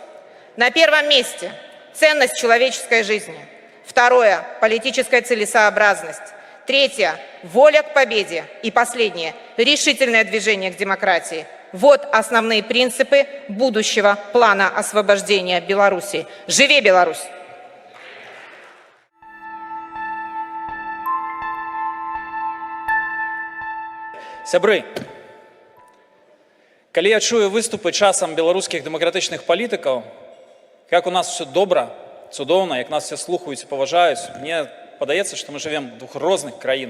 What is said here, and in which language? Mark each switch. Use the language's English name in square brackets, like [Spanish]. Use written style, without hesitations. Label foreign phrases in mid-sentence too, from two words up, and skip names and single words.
[Russian] На первом месте ценность человеческой жизни. Второе – политическая целесообразность. Третье – воля к победе. И последнее – решительное движение к демократии. Вот основные принципы будущего плана освобождения Беларуси. Живи Беларусь! [Belarusian] Сябры, калі я чую выступы часам беларускіх дэмакратычных палітыкаў, як у нас все добра, цудоўна, як нас все слухаюць і паважаюць, мне падаецца, што мы жывем в двух розных краінах.